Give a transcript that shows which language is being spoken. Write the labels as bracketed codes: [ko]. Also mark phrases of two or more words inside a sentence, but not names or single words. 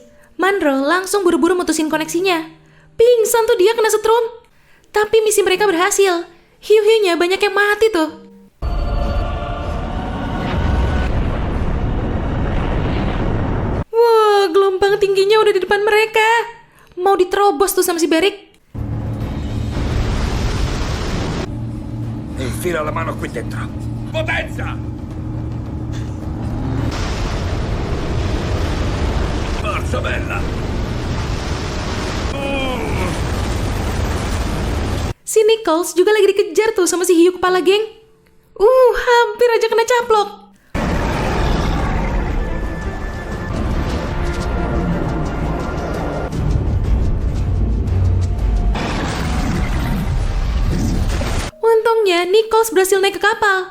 [id] Monroe langsung buru-buru mutusin koneksinya. Pingsan tuh dia kena setrum. Tapi misi mereka berhasil. Hiu-hiunya banyak yang mati tuh. Wah, gelombang tingginya udah di depan mereka. Mau diterobos tuh sama si Beric. [it] Infila la mano qui dentro. Potenza! Forza bella! [id] Si Nichols juga lagi dikejar tuh sama si hiu kepala geng. Hampir aja kena caplok. Untungnya Nichols berhasil naik ke kapal.